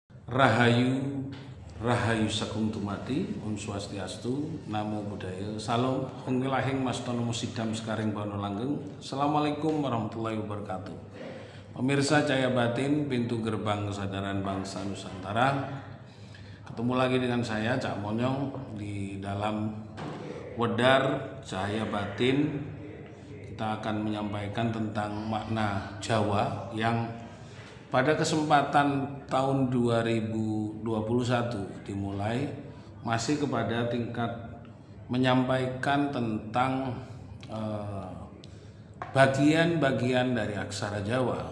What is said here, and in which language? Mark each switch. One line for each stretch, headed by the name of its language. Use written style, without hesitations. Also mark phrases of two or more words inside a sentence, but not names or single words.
Javanese: Rahayu, Rahayu Sagung Tumati,
Sanskrit: Om Swastiastu,
Pali: Namo Buddhaya,
Javanese: Salam, Hongilahing Mastono Musidam Sekaring Bano Langgeng.
Arabic: السلام عليكم ورحمة الله وبركاته.
Indonesian: Pemirsa Cahaya Batin, pintu gerbang kesadaran bangsa Nusantara. Ketemu lagi dengan saya, Cak Monyong, di dalam Wedar Cahaya Batin. Kita akan menyampaikan tentang makna Jawa yang pada kesempatan tahun 2021 dimulai masih kepada tingkat menyampaikan tentang bagian-bagian dari aksara Jawa.